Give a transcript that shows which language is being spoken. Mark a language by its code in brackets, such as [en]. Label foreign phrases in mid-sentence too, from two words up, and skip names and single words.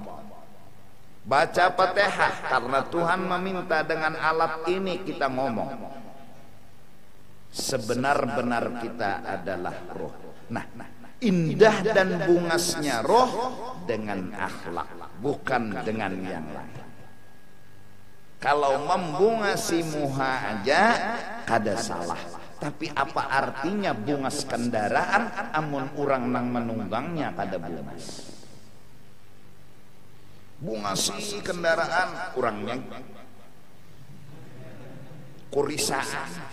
[id] Baca Fatihah karena Tuhan meminta dengan alat ini kita ngomong. Sebenar-benar kita adalah roh. Nah, indah dan bungasnya roh dengan akhlak, bukan dengan yang lain. [bjn] Kalau membungasi muha aja kada salah. Tapi apa artinya bungas kendaraan amun urang nang menunggangnya kada bungas. Bungasi kendaraan urangnya kurisaan.